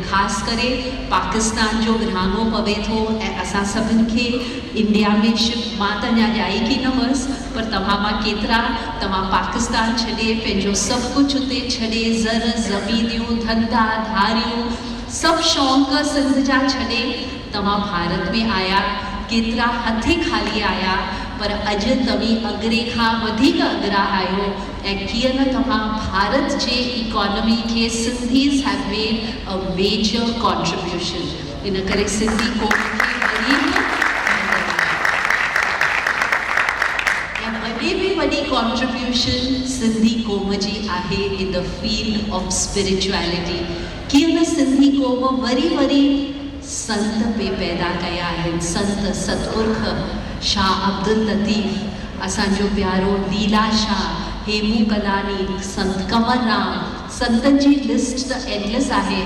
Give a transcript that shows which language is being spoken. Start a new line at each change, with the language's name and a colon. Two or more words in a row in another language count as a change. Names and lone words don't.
Sindhi: ख़ासि करे पाकिस्तान जो विरहाङो पवे थो ऐं असां सभिनि खे इंडिया में शिफ्ट, मां त अञा ॼाई की न हुअसि, पर तव्हां मां केतिरा तव्हां पाकिस्तान छॾे पंहिंजो सभु कुझु उते छॾे, ज़र ज़मीनियूं, धंधा धारियूं, सभु शौक़ सिंध जा छॾे तव्हां भारत में आया। केतिरा हथे खाली आया, पर अॼु तव्हीं अॻिरे खां वधीक अॻिरा आहियो। ऐं कीअं न तव्हां भारत जे इकोनॉमी खे
English: Sindhis have made a major contribution.
Sindhi: इन करे सिंधी क़ौम खे वॾे में वॾी कॉन्ट्रीब्यूशन सिंधी क़ौम जी आहे
English: in the field of spirituality.
Sindhi: कीअं न सिंधी क़ौम वरी वरी संत पे पैदा कया आहिनि। संत सतपुरख शाह अब्दुल लतीफ़, असांजो प्यारो लीला शाह, हेमू कलानी, संत कंवरराम, संतनि जी लिस्ट त एंडलेस आहे।